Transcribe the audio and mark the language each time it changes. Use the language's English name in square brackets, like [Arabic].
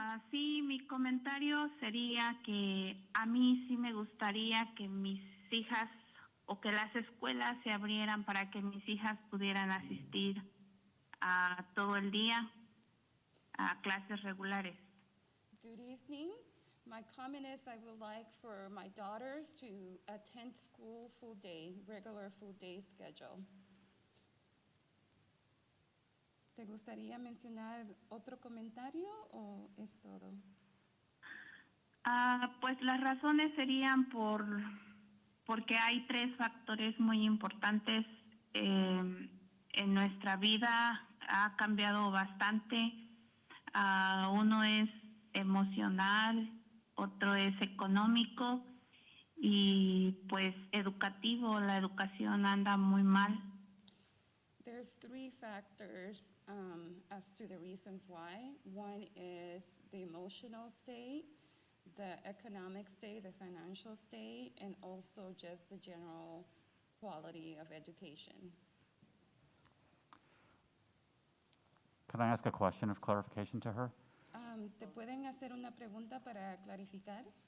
[Spanish] Sí, mi comentario sería que a mí sí me gustaría que mis hijas o que las escuelas se abrieran para que mis hijas pudieran asistir a todo el día a clases regulares. [English] Good evening. My comment is I would like for my daughters to attend school full day, regular full day schedule. [Spanish] ¿Te gustaría mencionar otro comentario o es todo? Pues las razones serían porque hay 3 factores muy importantes. En nuestra vida ha cambiado bastante. Uno es emocional, otro es económico y pues educativo. La educación anda muy mal. [English] There's 3 factors as to the reasons why. One is the emotional state, the economic state, the financial state, and also just the general quality of education. Can I ask a question of clarification to her? [Spanish] ¿Te pueden hacer una pregunta para clarificar?